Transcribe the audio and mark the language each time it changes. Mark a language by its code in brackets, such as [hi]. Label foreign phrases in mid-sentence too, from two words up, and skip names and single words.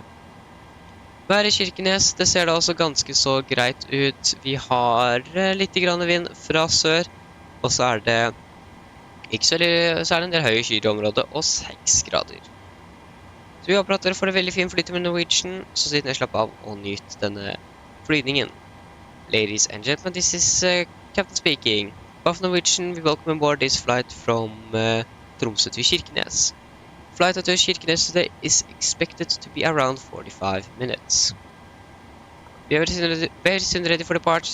[no] Været i Kirkenes, det ser da også ganske så greit ut. Vi har litt grann vind fra sør, og så er det ikke så er det en del høye skyer i området, og 6 grader. Så vi håper at dere får en veldig fin flytur med Norwegian, så sitt ned, slapp av og nyt denne flygningen. [en] Ladies and gentlemen, this is Captain speaking. Of Norwegian, we welcome aboard this flight from Tromsø to Kirkenes. Flight to Kirkenes today is expected to be around 45 minutes. We are very soon ready for departure.